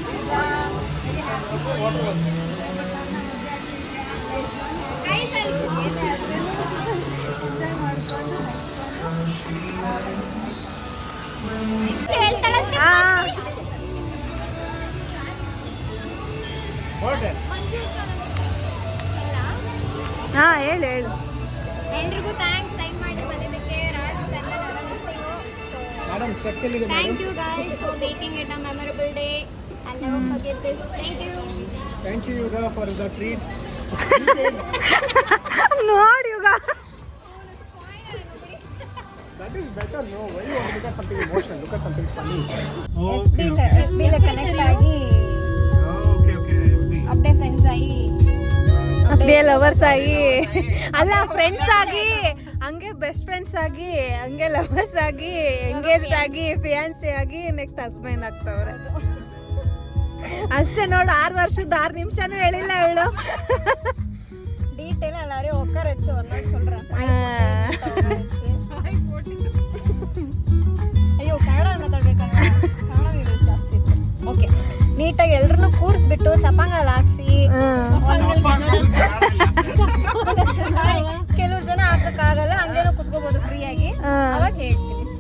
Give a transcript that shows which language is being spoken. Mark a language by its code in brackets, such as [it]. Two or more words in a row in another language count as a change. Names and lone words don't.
[kn] ಹೇಳ್ತಾಳಂತೆ. ಹೇಳು ಎಲ್ರಿಗೂ [en] thanks time [kn] ಮಾಡಿ ಬಂದಿದ್ದಕ್ಕೆ. ರಾಜ್ ಚಂದನ್ ಅವರ ಮಿಸ್ಸಿಂಗು. [en] madam check [kn] ಎಲ್ಲಿದೆ? [en] Thank you guys for making it a memorable day. I'll never forget this. Thank you. Thank you Yuga for the treat. [kn] ನೋಡಿ ಯುಗ. [en] That is better, no? Why you want to look at something emotional? Look at something funny. FB connect [kn] ಆಗಿ [en] Okay. [kn] ಅಪ್ಡೇ ಫ್ರೆಂಡ್ಸ್ ಆಗಿ ಅದೇ ಲವರ್ಸ್ ಆಗಿ ಅಲ್ಲ, ಫ್ರೆಂಡ್ಸ್ ಆಗಿ, ಹಂಗೆ [en] best friends [kn] ಆಗಿ, ಹಂಗೆ ಲವರ್ಸ್ ಆಗಿ, ಎಂಗೇಜ್ಡ್ ಆಗಿ, ಫಿಯಾನ್ಸಿ ಆಗಿ, [en] next husband [kn] ಆಗ್ತವ್ರೆ. ಅಷ್ಟೇ ನೋಡು, 6 ವರ್ಷದ 6 ನಿಮಿಷನೂ ಹೇಳಿಲ್ಲ ಅವಳು. [ta] டீடைலா எல்லாரையும் உட்கார வச்சு ஒரு நாள் சொல்றேன். [kn] ಅಯ್ಯೋ ಕನ್ನಡ ಮಾತಾಡ್ಬೇಕಲ್ಲ, ಕನ್ನಡ ವೀಡಿಯೋಸ್ ಜಾಸ್ತಿ ಇತ್ತು. ಓಕೆ, ನೀಟಾಗಿ ಎಲ್ಲರನ್ನೂ ಕೂರಿಸ್ಬಿಟ್ಟು ಚಪಾಂಗಲ್ ಹಾಕ್ಸಿ, ಕೆಲವ್ರು ಜನ ಹಾಕಕ್ಕಾಗಲ್ಲ, ಹಂಗೇನೋ ಕುತ್ಕೋಬಹುದು ಫ್ರೀಯಾಗಿ, ಅವಾಗ ಹೇಳ್ತೀನಿ.